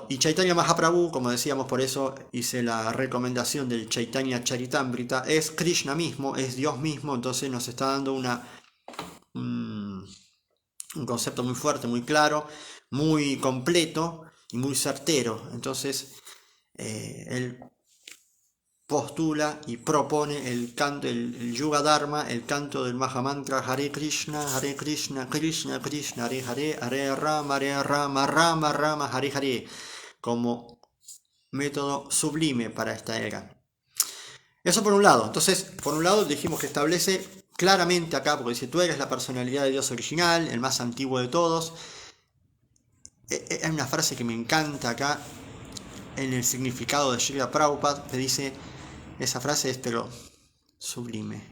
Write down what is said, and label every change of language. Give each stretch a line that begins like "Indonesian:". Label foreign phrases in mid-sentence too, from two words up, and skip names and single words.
Spanish: Y Chaitanya Mahaprabhu, como decíamos, por eso hice la recomendación del Chaitanya Charitamrita, es Krishna mismo, es Dios mismo, entonces nos está dando un concepto muy fuerte, muy claro, muy completo y muy certero. Entonces él postula y propone el canto, el
Sanskrit: युग धर्म,
Spanish: el canto del Mahamantra Hare Krishna, Krishna Krishna, Hare Hare, Hare Rama, Rama Rama, Hare Hare, como método sublime para esta era. Eso por un lado. Entonces, por un lado dijimos que establece claramente acá, porque dice, tú eres la personalidad de Dios original, el más antiguo de todos, Hay una frase que me encanta acá en el significado de Srila Prabhupada, que dice, esa frase es pero sublime.